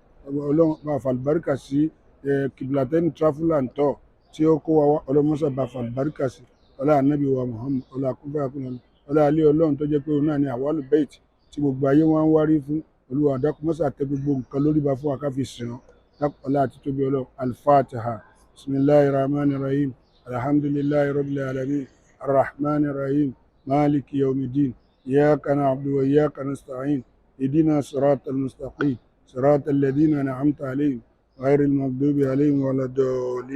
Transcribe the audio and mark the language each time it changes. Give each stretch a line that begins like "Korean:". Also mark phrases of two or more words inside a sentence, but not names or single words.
Yoruba: Ọlọ́run bá fàlùbáríkà sí Kiblatain Travel and Tour tí ó kó wa wá. Ọlọ́run má ṣàbà fàlùbáríkà sí ọlá ànábì wa Muhammad, ọlá kúbárakúnà, ọlá alẹ́ Ọlọ́run tó jẹ́ pé òun náà ni
Arabic: أول البيت
Yoruba: tí gbogbo ayé wọn ń wárí fún. Olúwa dákun má ṣà tẹ gbogbo nǹkan lórí ba fún wa ká fi sìn ọ́. Ọlá àti tóbi Ọlọ́run. Al-Fatiha.
Arabic: بسم الله الرحمن الرحيم. الحمد لله رب العالمين. الرحمن الرحيم. مالك يوم الدين. إياك نعبد وإياك نستعين. اهدنا الصراط المستقيم صراط الذين أنعمت عليهم غير المغضوب عليهم ولا الضالين.